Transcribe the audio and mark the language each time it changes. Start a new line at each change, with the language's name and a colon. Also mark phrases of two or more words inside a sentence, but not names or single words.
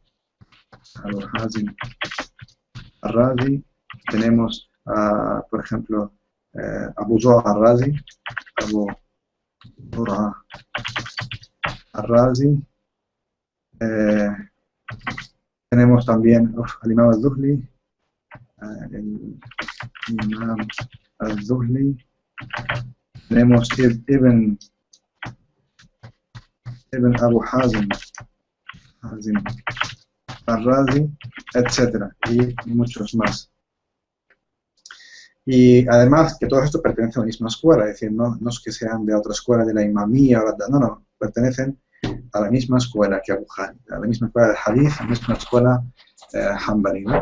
Spanish: tenemos, por ejemplo, Abu Zur'a al-Razi, tenemos también al Imam al-Zuhli, tenemos Ibn Abu Hazm al-Razi, etc. Y muchos más. Y además que todos estos pertenecen a la misma escuela, es decir, no es que sean de otra escuela, de la imamía, no, pertenecen a la misma escuela que Abu Bukhari, a la misma escuela del hadith, a la misma escuela Hanbali, ¿no?